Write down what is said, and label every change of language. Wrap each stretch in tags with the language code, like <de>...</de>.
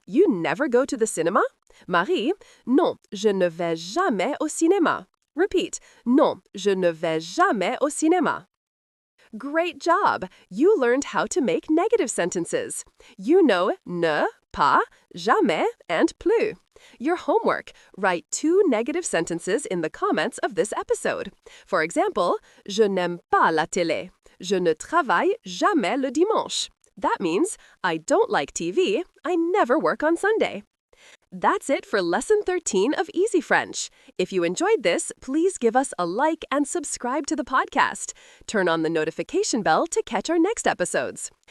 <en>You never go to the cinema?</en> <fr>Marie, non, je ne vais jamais au cinéma.</fr> <en>Repeat,</en> <fr>non, je ne vais jamais au cinéma.</fr> <en>Great job! You learned how to make negative sentences. You know ne, pas, jamais, and plus. Your homework: write 2 negative sentences in the comments of this episode. For example,</en> <fr>je n'aime pas la télé. Je ne travaille jamais le dimanche.</fr> <en>That means, I don't like TV, I never work on Sunday. That's it for Lesson 13 of Easy French. If you enjoyed this, please give us a like and subscribe to the podcast. Turn on the notification bell to catch our next episodes.</en>